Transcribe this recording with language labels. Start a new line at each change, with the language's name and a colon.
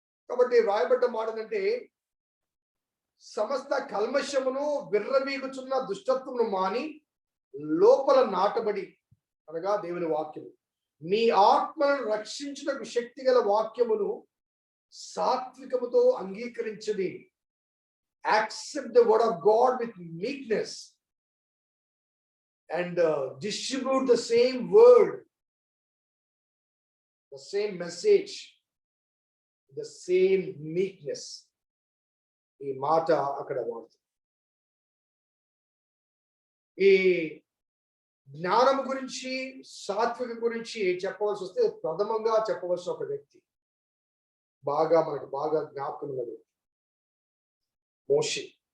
Telugu: కాబట్టి రాయబడ్డ మాట అంటే, సమస్త కల్మషమును విర్రవీగుచున్న దుష్టత్వమును మాని లోపల నాటబడి, అనగా దేవుని వాక్యము, మీ ఆత్మను రక్షించుటకు శక్తి గల వాక్యమును సాత్వికముతో అంగీకరించడి.
English: Accept the word of God with meekness and distribute the same word, the same message, the same meekness.
Telugu: ఈ మాట అక్కడ వాడుతుంది. ఈ జ్ఞానం గురించి, సాత్విక గురించి చెప్పవలసి వస్తే ప్రథమంగా చెప్పవలసిన ఒక వ్యక్తి, మనకు బాగా జ్ఞాపకం ఉన్నది, మోషే.